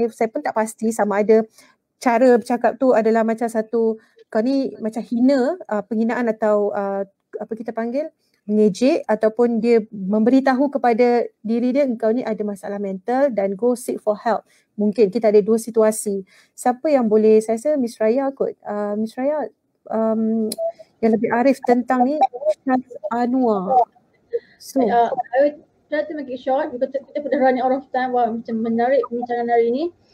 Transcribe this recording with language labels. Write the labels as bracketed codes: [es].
[ms] Saya pun tak pasti sama ada cara bercakap tu adalah macam satu, kau ni macam hina, penghinaan atau apa kita panggil, mengejek, ataupun dia memberitahu kepada diri dia engkau ni ada masalah mental dan [en] go seek for help. [ms] Mungkin kita ada dua situasi. Siapa yang boleh? Saya rasa Miss Raya kot. Miss Raya yang lebih arif tentang ni, Syaz Anwar. [en] So I would try to make it short because [ms] kita dah [en] running out of time. [ms] Wah, macam menarik pembicaraan hari ni.